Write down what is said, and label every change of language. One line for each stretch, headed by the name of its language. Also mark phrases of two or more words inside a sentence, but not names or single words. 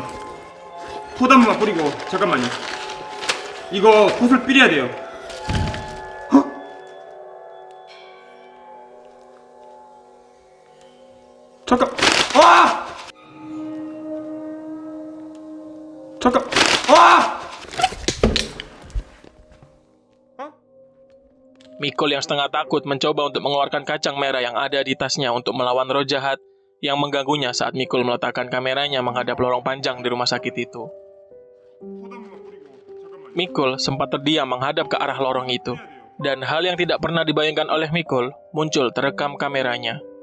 Korean: 톳 한 번만 뿌리고 잠깐만요. 이거 톳을 뿌려야 돼요. 잠깐. 잠깐.
Indonesian: Mikul yang setengah takut mencoba untuk mengeluarkan kacang merah yang ada di tasnya untuk melawan roh jahat yang mengganggunya saat Mikul meletakkan kameranya menghadap lorong panjang di rumah sakit itu. Mikul sempat terdiam menghadap ke arah lorong itu, dan hal yang tidak pernah dibayangkan oleh Mikul muncul terekam kameranya.